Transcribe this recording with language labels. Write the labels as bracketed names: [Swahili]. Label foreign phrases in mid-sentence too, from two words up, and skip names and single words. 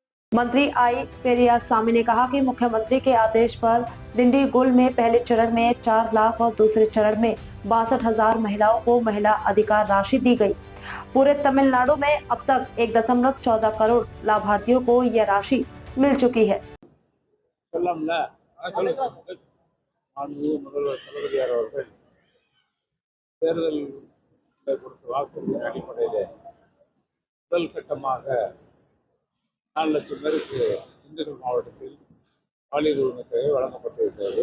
[Hindi] मंत्री आई पेरियासामी ने कहा कि मुख्यमंत्री के आदेश पर डिंडीगुल में पहले चरण में 4 लाख और दूसरे चरण में 62,000 महिलाओं को महिला अधिकार राशि दी गई। पूरे तमिलनाडु में अब तक 1.14 करोड़ लाभार्थियों को यह राशि मिल चुकी है। [Tamil] நாலு லட்சம் பேருக்கு திண்டுக்கல் மாவட்டத்தில் பாலியல் உரிமை தொகை வழங்கப்பட்டிருக்கிறது.